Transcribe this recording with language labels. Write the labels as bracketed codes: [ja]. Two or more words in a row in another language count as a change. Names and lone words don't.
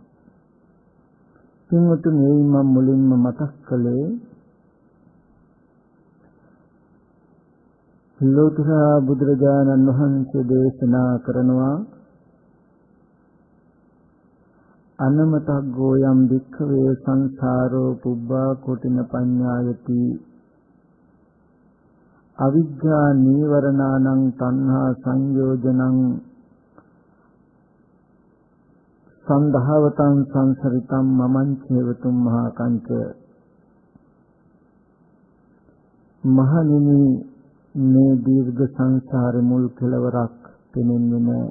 [si] කිමුතු මේ මම මුලින්ම මතක් කළේ ලෝතර බුදුරජාණන් වහන්සේ දේශනා කරනවා [pi] අනමතග්ගෝ යම් වික්ඛවේ සංසාරෝ පුබ්බා කොටින පඤ්ඤායති අවිද්‍යා නීවරණානං තණ්හා සංයෝජනං සන්දහවතං සංසරිතං මමං චේවතුම් මහා කංච. [si] මහණෙනි මේ දීර්ඝ සංසාරේ මුල් කෙලවරක් පෙනෙන්නේ නැහැ.